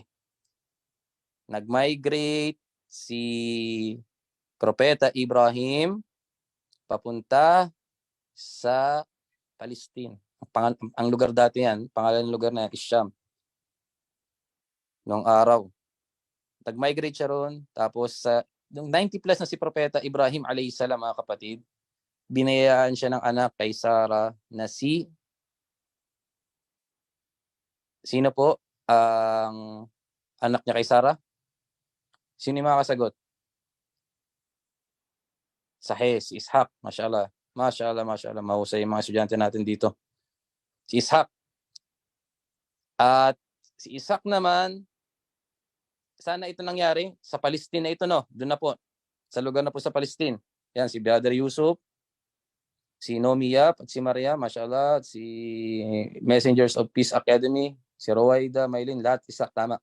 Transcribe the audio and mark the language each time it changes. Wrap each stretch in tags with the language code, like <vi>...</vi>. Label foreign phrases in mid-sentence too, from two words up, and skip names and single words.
<tl>Nag-migrate si Propeta Ibrahim papunta sa Palestine. Ang lugar dati yan, pangalan ng lugar na yan is Sham. Noong araw. Nag-migrate siya roon. Tapos nung 90 plus na si Propeta Ibrahim</tl> <ar>عليه السلام,</ar> <tl>mga kapatid, binayaan siya ng anak kay Sarah na sino po ang anak niya kay Sarah? Sino yung makakasagot? Sahih, si Ishaq. Mashallah. Mashallah. Mahusay yung mga estudyante natin dito. Si Ishaq. At si Ishaq naman, sana ito nangyari sa Palestine na ito, no? Doon na po. Sa lugar na po sa Palestine. Yan, si Brother Yusuf, si Nomi Yap, at si Maria, mashallah, at si Messengers of Peace Academy, si Rowaida, Maylin, lahat Ishaq, tama.</tl>